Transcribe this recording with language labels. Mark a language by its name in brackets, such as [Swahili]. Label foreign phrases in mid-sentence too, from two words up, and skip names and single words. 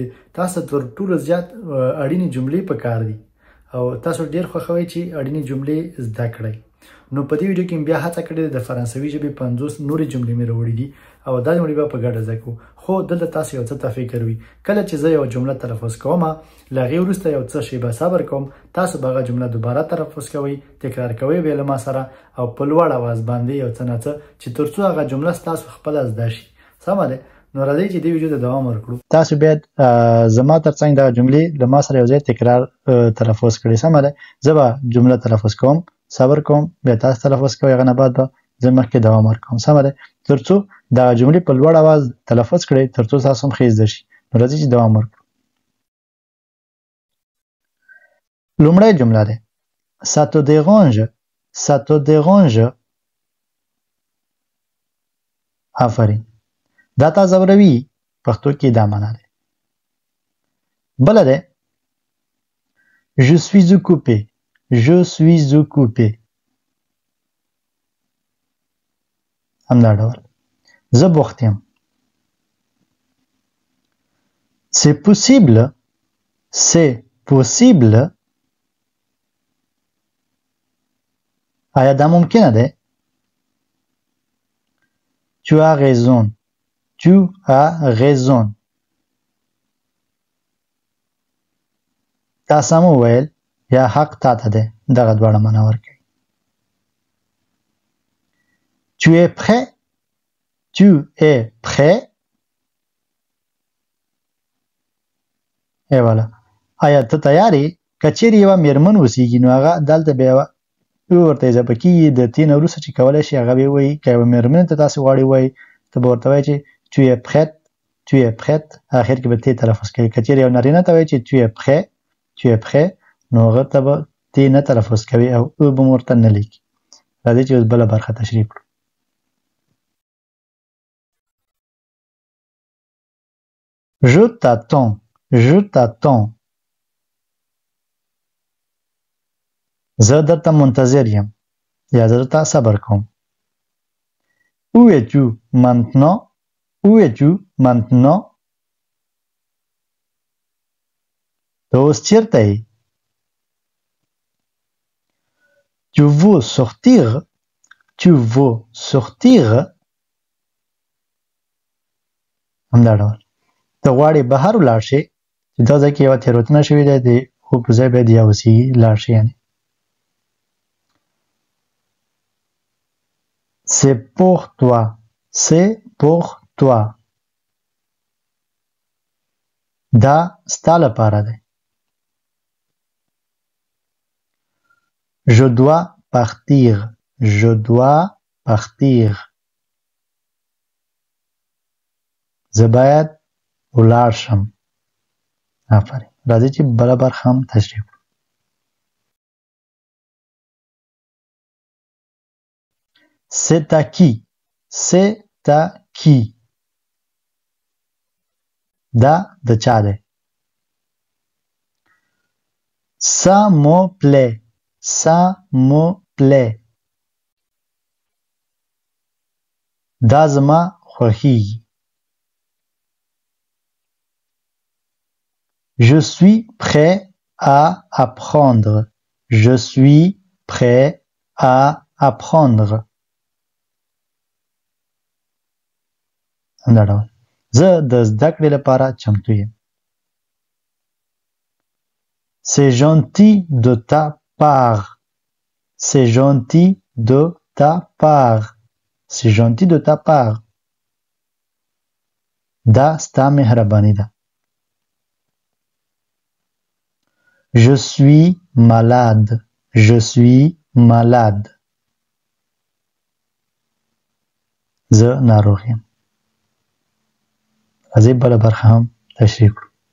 [Pashto] تاسو تر ټولو زیات اړینې جملې په کار دي او تاسو ډیر خوښوي چې اړینې جملې زده کړئ نو په دې ویډیو کې بیا هڅه کړې د فرانسوي ژبې 50 نورې جملې مې راوړې دي او دا جملې به په ګډه زده کوو خو دلته تاسو یو څه ته فکر وي کله چې زه یو جمله تلفظ کوم له هغې وروسته یو څه شیبه صبر کوم تاسو به هغه جمله دوباره تلفظ کوئ تکرار کوئ بیا له ما سره او په لوړ اواز باندې یو څه نه څه چې تر څو هغه جمله ستاسو خپله زده شي سمه ده نو راځئ چې دې ویډیو ته دوام ورکړو تاسو باید زما ترڅنګ دا جملې له ما سره یو ځای تکرار تلفظ کړئ سمه ده زه به جمله تلفظ کوم صبر کوم بیا تاسو تلفظ کوئ هغه نه بعد به زه مخکې دوام ورکوم سمه ده تر څو دا جملې په لوړ اواز تلفظ کړئ تر څو تاسو هم ښه زده شي نو راځئ چې دوام ورکړو لومړی جمله ده [French] ça te dérange [Pashto] آفرین دا تا زوروي پښتو کې دا معنا ده بله ده [French] je suis [Pashto] occupé همدا ډول زه بوخت یم c'est possible آیا دا ممکنه ده [French] tu as raison [Pashto] تا سم وویل یا حق تا ته ده دغه دواړه معنا ورکوي [French] tu es [Pashto] prêt ایواله آیا ته تیار یې که چیرې یوه میرمن اوسیږي نو هغه دلته بیا ورته اضافه کیږي د تی نه وروسته چې کولی شي هغه به وایي که یوه میرمن ته تاسې غواړئ وایي ته به ورته وایي چې [French] tu es prête [Pashto] اخر کې به تی تلفظ کوي که چیرې یو نارینه ته وایي چې [French] tu es prêt [Pashto] نو هغه ته به تی نه تلفظ کوي او او به ورته نه لیکي راځئ چې اوس بله برخه تشریح کړو [French] je t'attends [Pashto] زه درته منتظر یم یا زه درته صبر کوم [French] où es-tu maintenant [Pashto] ته اوس چیرته یې [French] tu veux [Pashto] sortir همدا ډول ته غواړې بهر ولاړ شې چې دا ځای کې یوه تېروتنه شوې ده د خو په ځای باید یا اوسیږي لاړ شي یعنې [French] c'est pour toi [Pashto] دا ستا لپاره دی [French] je dois partir [Pashto] زه باید ولاړ شم آفرین راځئ چې بله برخه هم تشریح کړو [French] c'est à qui [Pashto] دا د چا دی [French] ça me plaît [Pashto] دا زما خوښیږي [French] je suis prêt à apprendre [Pashto] همدا ډول زه د زده کړې لپاره چمتو یم [French] c'est gentil de ta [Pashto] part دا ستا مهرباني ده [French] je suis malade [Pashto] زه ناروغ یم راځئ بله برخه هم تشریح کړو